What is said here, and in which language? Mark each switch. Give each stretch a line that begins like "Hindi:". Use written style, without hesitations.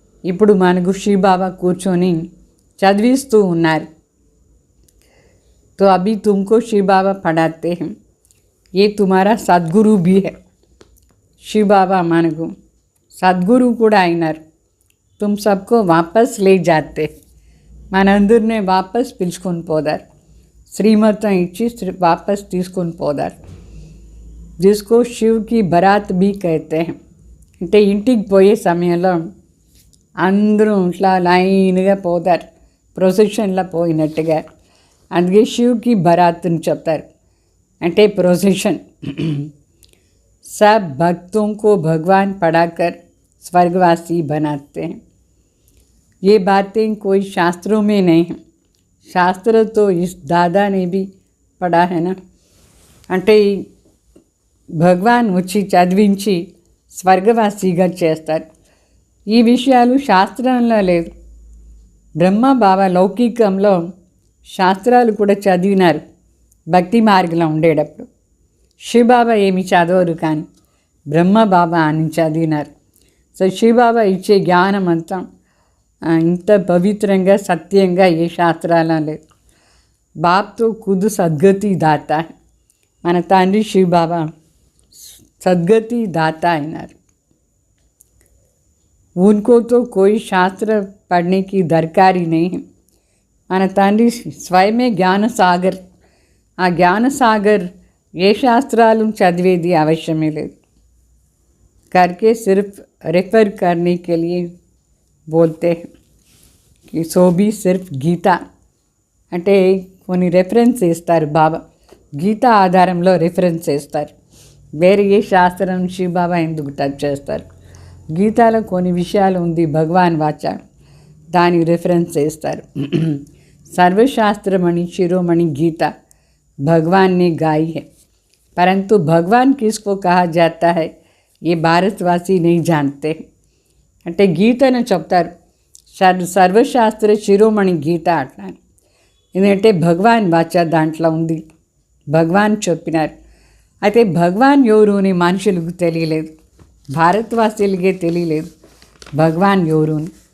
Telugu: ఇప్పుడు మనకు శివబాబా కూర్చొని చదివిస్తూ ఉన్నారు.
Hindi: तो अभी तुमको शिव बाबा पढ़ाते हैं, ये तुम्हारा सद्गुरु भी है.
Telugu: शिव बाबा మనకు సద్గురు కూడా అయినారు.
Hindi: तुम सबको वापस ले जाते,
Telugu: మనందరినీ వాపస్ పిలుచుకొని పోదారు, శ్రీమతం ఇచ్చి వాపస్ తీసుకొని పోదారు.
Hindi: जिसको शिव की बारात भी कहते हैं.
Telugu: అంటే ఇంటికి పోయే సమయంలో అందరూ ఇట్లా లైన్గా పోతారు, ప్రొసెషన్లో పోయినట్టుగా. అందుకే శివ్కి బరాత్ని చెప్తారు, అంటే ప్రొసెషన్.
Hindi: सब भक्तों को भगवान पढ़ाकर स्वर्गवासी बनाते हैं. ये बातें कोई शास्त्रों में नहीं हैं. शास्त्र तो इस दादा ने भी पढ़ा है ना.
Telugu: అంటే భగవాన్ వచ్చి చదివించి స్వర్గవాసిగా చేస్తారు. ఈ విషయాలు శాస్త్రంలో లేదు. బ్రహ్మ బాబా లౌకికంలో శాస్త్రాలు కూడా చదివినారు భక్తి మార్గంలో ఉండేటప్పుడు. శివబాబా ఏమి చదవరు, కానీ బ్రహ్మ బాబా అని చదివినారు. సో శివబాబా ఇచ్చే జ్ఞానం అంతా ఇంత పవిత్రంగా సత్యంగా ఏ శాస్త్రాల లేదు.
Hindi: బాప్తో ఖుద్ సద్గతి దాత,
Telugu: మన తండ్రి శివబాబా సద్గతి దాత అయినారు.
Hindi: उनको तो कोई शास्त्र पढ़ने की दरकारी नहीं है.
Telugu: మన తండ్రి స్వయమే జ్ఞానసాగర్. ఆ జ్ఞానసాగర్ ఏ శాస్త్రాలు చదివేది అవశ్యమే లేదు.
Hindi: करके सिर्फ रेफर करने के लिए बोलते हैं कि सो भी सिर्फ గీత
Telugu: అంటే కొన్ని రెఫరెన్స్ ఇస్తారు బాబా. గీత ఆధారంలో రెఫరెన్స్ ఇస్తారు. వేరే ఏ శాస్త్రం శివబాబా ఎందుకు టచ్ చేస్తారు? గీతాలో కొన్ని విషయాలు ఉంది, భగవాన్ వాచ, దానికి రెఫరెన్స్ చేస్తారు.
Hindi: सर्वशास्त्रमणि शिरोमणि गीता भगवान ने गाई है, परंतु भगवान किसको कहा जाता है ये भारतवासी नहीं जानते.
Telugu: అంటే గీతను చెప్తారు, సర్వశాస్త్ర శిరోమణి గీత అట్లా. ఎందుకంటే భగవాన్ వాచ దాంట్లో ఉంది, భగవాన్ చెప్పినారు. అయితే భగవాన్ ఎవరు అని మనుషులకు తెలియలేదు, భారతవాసీలకే తెలియలేదు భగవాన్ ఎవరు అని.